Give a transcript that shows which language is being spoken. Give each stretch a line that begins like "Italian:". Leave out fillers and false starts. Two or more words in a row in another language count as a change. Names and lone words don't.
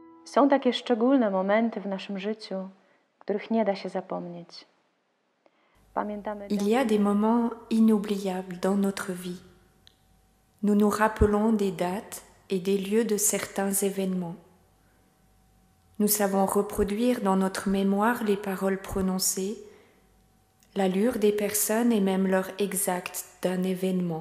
Polish: Są takie szczególne momenty w naszym życiu, których nie da się zapomnieć. Pamiętamy
French: Il y a des moments inoubliables dans notre vie. Nous nous rappelons des dates et des lieux de certains événements. Nous savons reproduire dans notre mémoire les paroles prononcées, l'allure des personnes et même l'heure exacte d'un événement.